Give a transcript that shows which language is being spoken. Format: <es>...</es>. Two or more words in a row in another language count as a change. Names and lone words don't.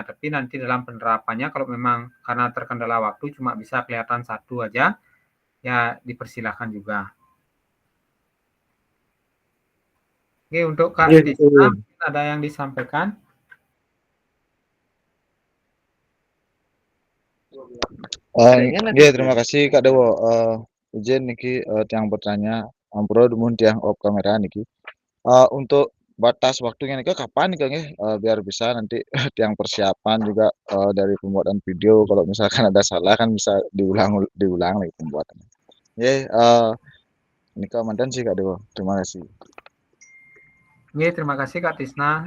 <id>Tapi nanti dalam penerapannya kalau memang karena terkendala waktu cuma bisa kelihatan satu aja, ya dipersilahkan juga. Oke, untuk Kak Tisna, ada yang disampaikan? Terima kasih Kak Dewo.</id> <ban>Izin niki tiang bertanya, ampura dumun tiang op kamera niki.</ban> <id>Untuk batas waktunya niki kapan nih Kang ya? Biar bisa nanti tiang persiapan juga dari pembuatan video kalau misalkan ada salah kan bisa diulang lagi pembuatannya.</id> <ban>Nika mantan sih Kak Dewo.</ban> <id>Terima kasih. Oke, terima kasih Kak Tisna.</id>